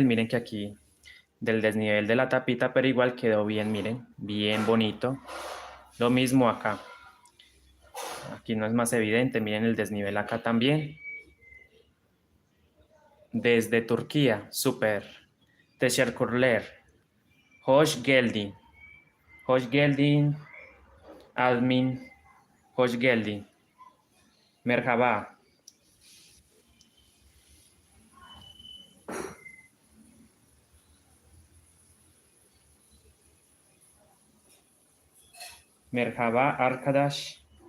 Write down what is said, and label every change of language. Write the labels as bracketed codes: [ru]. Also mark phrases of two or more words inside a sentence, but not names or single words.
[es] Miren que aquí del desnivel de la tapita, pero igual quedó bien, miren, bien bonito. Lo mismo acá. Aquí no es más evidente. Miren el desnivel acá también. Desde Turquía, súper. [tr] Teşekkürler. Hoş geldin. Hoş geldin. Admin. Hoş geldin. Merhaba. Merhaba arkadaş.